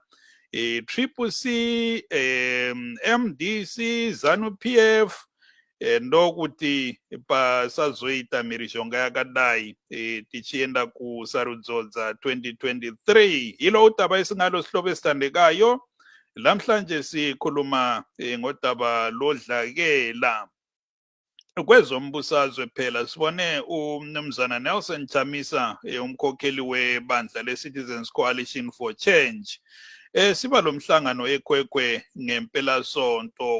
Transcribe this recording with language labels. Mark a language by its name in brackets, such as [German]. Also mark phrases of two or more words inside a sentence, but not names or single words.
[Shona] Triple C, MDC, ZANU-PF, ndokuti pasazoita mhirizhonga yakadai tichienda kusarudzo dza 2023. [North Ndebele] Hilo utaba isingalo sihloko esithandekayo. Lamhlanje sikhuluma ngodaba lodlakela kwezombusazwe phela. Sibone umnumzana Nelson Chamisa umkhokheli webandla le-Citizens Coalition for Change siba lo mhlangano eKwekwe ngempela sonto.